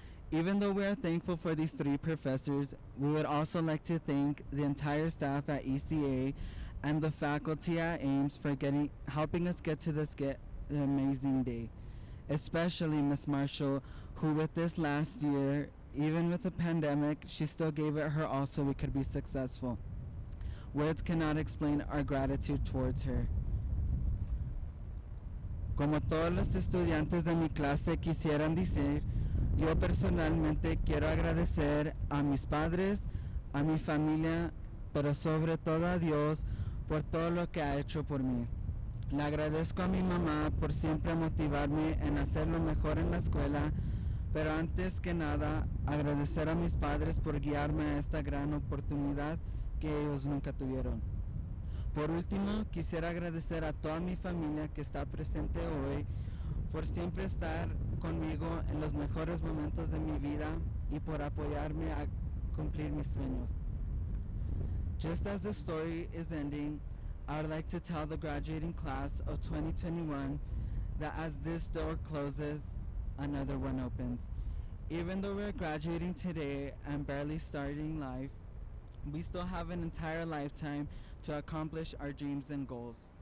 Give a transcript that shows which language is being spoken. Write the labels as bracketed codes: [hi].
[en] Even though we are thankful for these three professors, we would also like to thank the entire staff at ECA and the faculty at Ames for helping us get to this amazing day, especially Ms. Marshall, who with this last year, even with the pandemic, she still gave it her all so we could be successful. Words cannot explain our gratitude towards her. [es] Como todos los estudiantes de mi clase quisieran decir, yo personalmente quiero agradecer a mis padres, a mi familia, pero sobre todo a Dios por todo lo que ha hecho por mí. Le agradezco a mi mamá por siempre motivarme en hacer lo mejor en la escuela, pero antes que nada, agradecer a mis padres por guiarme a esta gran oportunidad que ellos nunca tuvieron. Por último, quisiera agradecer a toda mi familia que está presente hoy por siempre estar conmigo en los mejores momentos de mi vida y por apoyarme a cumplir mis sueños. [en] Just as the story is ending, I would like to tell the graduating class of 2021 that as this door closes, another one opens. Even though we're graduating today and barely starting life, we still have an entire lifetime to accomplish our dreams and goals.